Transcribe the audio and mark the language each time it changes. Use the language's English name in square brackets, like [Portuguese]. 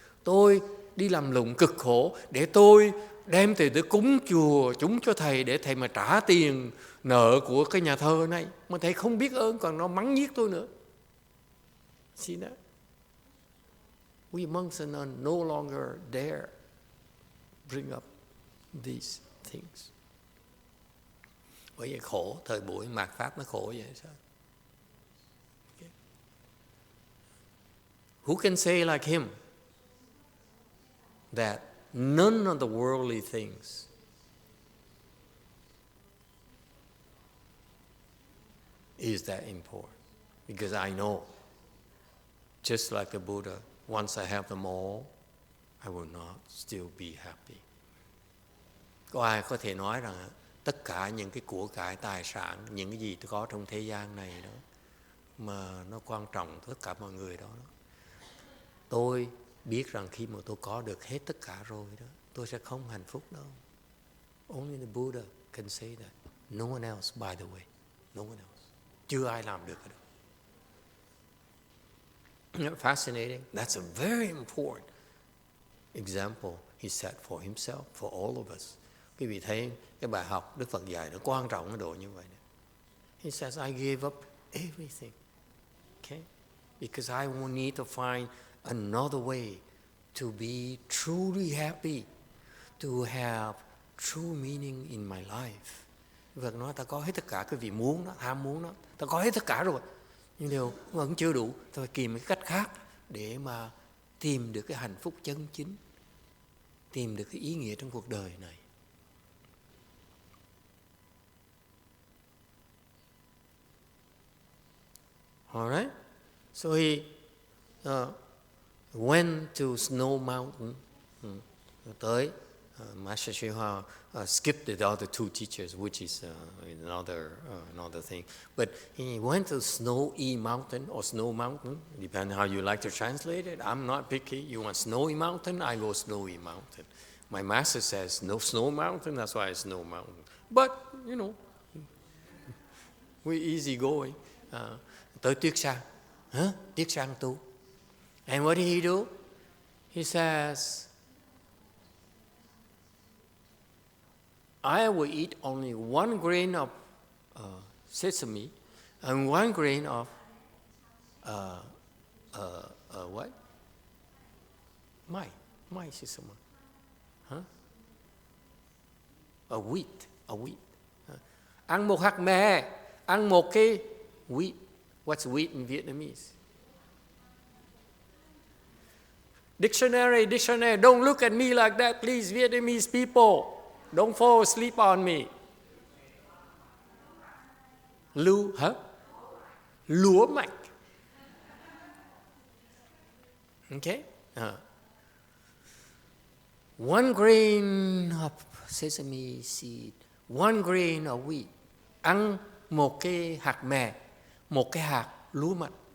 [Vietnamese] Tôi đi làm lụng cực khổ để tôi đem tiền tới cúng chùa chúng cho thầy để thầy mà trả tiền nợ của cái nhà thơ này, mà thầy không biết ơn còn nó mắng nhiếc tôi nữa. [English] See that? We monks and nuns no longer dare bring up these things. [Vietnamese] Bởi vậy khổ, thời buổi mạt Pháp nó khổ vậy sao? [English] Okay. Who can say like him that none of the worldly things is that important. Because I know, just like the Buddha, once I have them all, I will not still be happy. [Vietnamese] Có ai có thể nói rằng tất cả những cái của cải tài sản, những cái gì có trong thế gian này đó, mà nó quan trọng tất cả mọi người đó, tôi biết rằng khi mà tôi có được hết tất cả rồi đó, tôi sẽ không hạnh phúc đâu. [English] Only the Buddha can say that. No one else, by the way. No one else. [Vietnamese] Chưa ai làm được cái đó. [English] Fascinating. That's a very important example he set for himself, for all of us. [Vietnamese] Quý vị thấy cái bài học Đức Phật dạy nó quan trọng ở độ như vậy. [English] He says, I gave up everything. Okay? Because I will need to find another way to be truly happy, to have true meaning in my life. [Vietnamese] Phật nói ta có hết tất cả cái vị muốn đó, ham muốn đó, ta có hết tất cả rồi, nhưng điều vẫn chưa đủ, ta phải tìm cái cách khác để mà tìm được cái hạnh phúc chân chính, tìm được cái ý nghĩa trong cuộc đời này. [English] All right, so he went to Snow Mountain. Tới Master YongHua skipped the other two teachers, which is another thing. But he went to Snowy Mountain or Snow Mountain, depending how you like to translate it. I'm not picky. You want Snowy Mountain, I go Snowy Mountain. My master says no Snow Mountain, that's why it's Snow Mountain. But you know, we're easy going. [Vietnamese] Tới Tuyết Sang, Tuyết Sang tu. [English] And what did he do? He says, I will eat only 1 grain of sesame and 1 grain of what? Mai sesame. A wheat. [Vietnamese] Ăn một hạt mè, ăn một cái wheat. [English] What's wheat in Vietnamese? Dictionary. Don't look at me like that, please, Vietnamese people. Don't fall asleep on me. [Vietnamese] Lúa mạch. [English] Okay? 1 grain of sesame seed, 1 grain of wheat. [Vietnamese] Ăn một cái hạt mè, một cái hạt lúa mạch.